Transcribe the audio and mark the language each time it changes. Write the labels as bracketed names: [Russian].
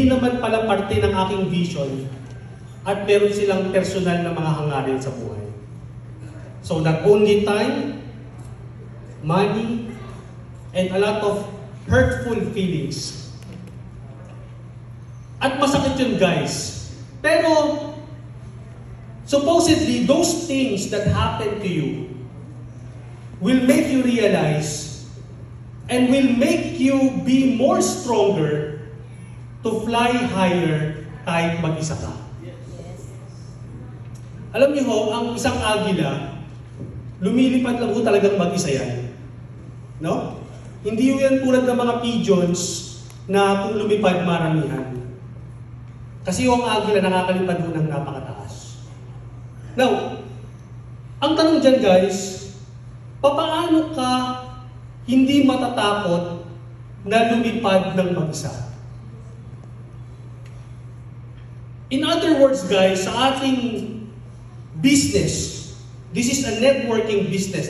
[Filipino] naman pala parte ng aking vision at meron silang personal na mga hangarin sa buhay. [English] So not only time, money, and a lot of hurtful feelings. [Filipino] At masakit yun, guys. Pero [English] supposedly, those things that happen to you will make you realize and will make you be more stronger to fly higher [Filipino] kahit mag-isa ka. Alam niyo ho, ang isang agila, lumilipad lang ho talagang mag-isa yan. No? Hindi ho yan tulad ng mga pigeons na kung lumipad maramihan. Kasi ho ang agila nakakalipad ho ng napakataas. Now, ang tanong dyan guys, papaano ka hindi matatakot na lumipad ng mag-isa? [English] In other words guys, [Filipino] sa ating business, [English] this is a networking business.